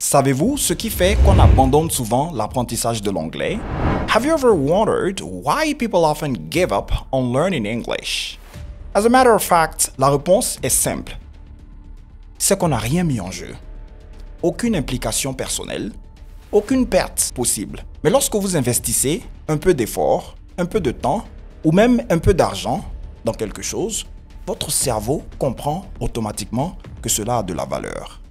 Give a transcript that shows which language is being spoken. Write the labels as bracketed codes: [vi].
[fr] Savez-vous ce qui fait qu'on abandonne souvent l'apprentissage de l'anglais? [en] Have you ever wondered why people often give up on learning English? As a matter of fact, [fr] la réponse est simple. C'est qu'on n'a rien mis en jeu. Aucune implication personnelle, aucune perte possible. Mais lorsque vous investissez un peu d'effort, un peu de temps ou même un peu d'argent dans quelque chose, votre cerveau comprend automatiquement que cela a de la valeur.